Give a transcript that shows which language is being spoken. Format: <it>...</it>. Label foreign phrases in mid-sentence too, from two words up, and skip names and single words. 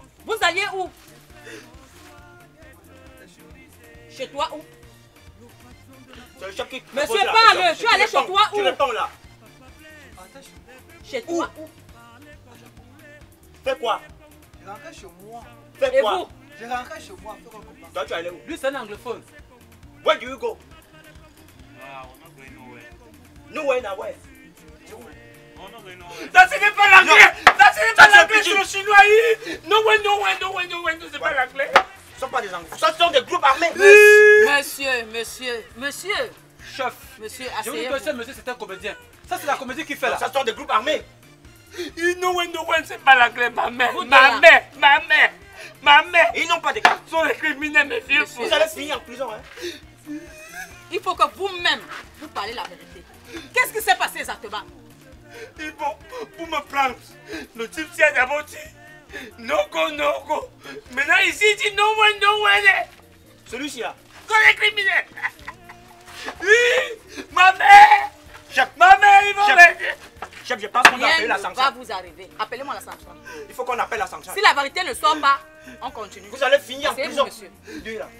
<fr>Vous alliez où? Chez toi où? C'est le chef qui... Monsieur, parle, je suis allé chez toi où? Tu réponds là. Chez toi. Fais quoi? Je rentre chez moi. Fais Et quoi? vous? Je rentre chez moi. Fais quoi comme ça? Toi, tu es allé où? Lui, c'est un anglophone.</fr> <en>Where do you go? Ah, we're not going nowhere. Nowhere, nowhere. We're not going nowhere.</en> <fr>Ça, ce n'est pas l'anglais. Ça, ce n'est pas Ça, l'anglais, c'est c'est le chinois.</fr> <en>No way, no way, no way, no way.</en> <fr>C'est pas l'anglais. Ce ne sont pas des anglais. Ce sont des groupes armés. Monsieur. Chef. Monsieur, Je vous dis que ce asseyez-vous. monsieur, c'est un comédien. Ça, c'est la comédie qu'il fait là. Ce sont des groupes armés.</fr> <en>No way,</en> <fr>c'est pas l'anglais. Ma mère, Vous ma deux, mère, ma mère, ma mère. Ils n'ont pas de cartes. Ils sont les criminels, mes vieux. Vous allez finir en prison. Hein. Il faut que vous-même, vous parlez la vérité. Qu'est-ce qui s'est passé exactement? Ils vont pour me prendre. Le type s'y a d'abord dit</fr> <en>no go, no go.</en> <fr>Maintenant, ici, il dit</fr> <en>no way.</en> <fr>Celui-ci là. Sont les criminels. Oui, ma mère. Chef, Ma mère, ils vont Chef. m'aider. chef, je pense qu'on doit appeler Rien la ne va sanction. vous arriver. Appelez-moi la sanction. Il faut qu'on appelle la sanction. Si la vérité ne sort pas, on continue. Vous allez finir en Asseyez-vous, prison. monsieur. Deux là.</fr>